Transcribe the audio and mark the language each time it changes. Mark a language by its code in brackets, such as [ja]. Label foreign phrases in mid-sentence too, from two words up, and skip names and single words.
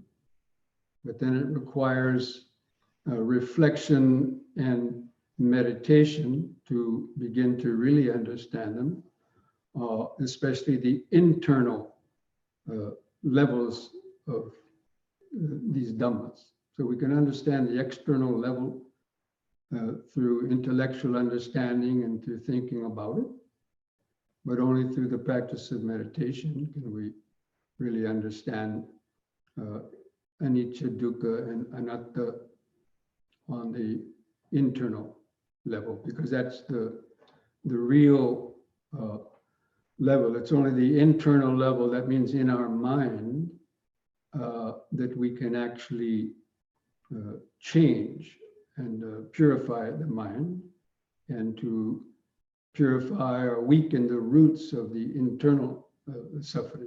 [en] But then it requires reflection and meditation to begin to really understand them, especially the internal levels of these Dhammas. So we can understand the external level through intellectual understanding and through thinking about it, but only through the practice of meditation can we really understand [pi] anicca, dukkha, [en] and anatta on the internal level, because that's the real level. It's only the internal level, that means in our mind, that we can actually change and purify the mind, and to purify or weaken the roots of the internal suffering.